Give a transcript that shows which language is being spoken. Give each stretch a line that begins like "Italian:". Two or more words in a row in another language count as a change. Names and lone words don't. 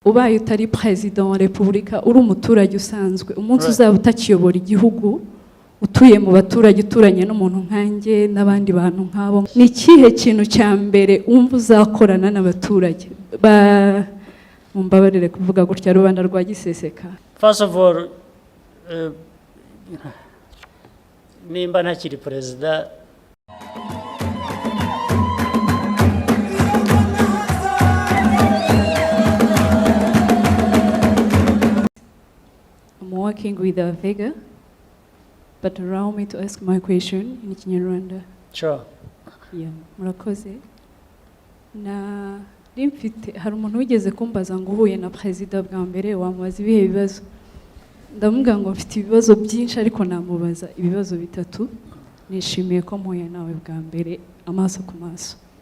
Kinyarwanda: ubaye utari Prezida wa Repubulika uri umuturage usanzwe umunsi uzaba utakiyobora igihugu utuye mu baturage uturanye n'umuntu nkanjye n'abandi bantu nkabo ni ikihe kintu cya mbere umva uzakorana n'abaturage mumbabarire kuvuga gutya rubanda rwa giseseka?
English: First of all,
Kinyarwanda: nimba ntakiri Prezida
English: I'm working with a Vega, but allow me to ask my question in Kinyarwanda. Sure. Yeah,
Kinyarwanda: murakoze. Na rimfite hari umuntu wigeze kumbaza ngo uhuye na Prezida bwa mbere wamubaza ibihe bibazo. Ndamubwira ngo mfite ibibazo byinshi ariko namubaza ibibazo bitatu. Nishimiye ko mpuye nawe bwa mbere amaso ku maso.